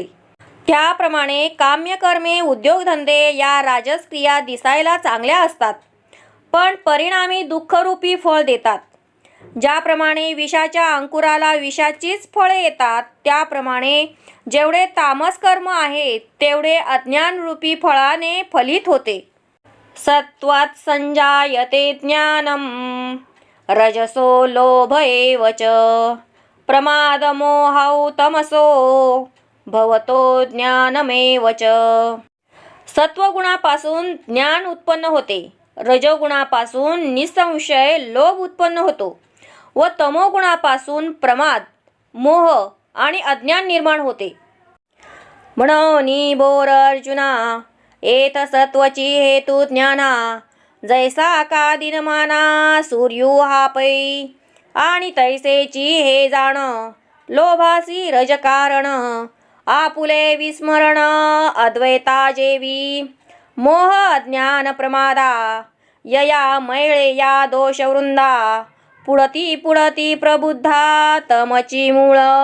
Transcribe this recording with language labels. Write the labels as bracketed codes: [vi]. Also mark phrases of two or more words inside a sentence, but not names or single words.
[mr] त्याप्रमाणे काम्यकर्मे उद्योगधंदे या राजस क्रिया दिसायला चांगल्या असतात पण परिणामी दुःखरूपी फळ देतात. ज्याप्रमाणे विषाच्या अंकुराला विषाचीच फळे येतात त्याप्रमाणे जेवढे तामस कर्म आहेत तेवढे अज्ञानरूपी फळाने फलित होते. [sa] सत्वात् संजायते ज्ञानम् रजसो लोभ एव च प्रमादमोहौ तमसो भवतो ज्ञानमेव च. [mr] सत्वगुणापासून ज्ञान उत्पन्न होते. रजोगुणापासून निसंशय लोभ उत्पन्न होतो व तमोगुणापासून प्रमाद मोह आणि अज्ञान निर्माण होते. म्हणोनी बोर अर्जुना एत सत्वची हेतु ज्ञाना जैसा का दिनमाना सूर्यो हा पै आणि तैसेची हे जाण लोभासी रजकारण आपुले विस्मरण अद्वैता जेवी मोह अज्ञान प्रमादा यया मैळे या दोषवृंदा पुढती पुढती प्रबुद्धा तमची मूळ.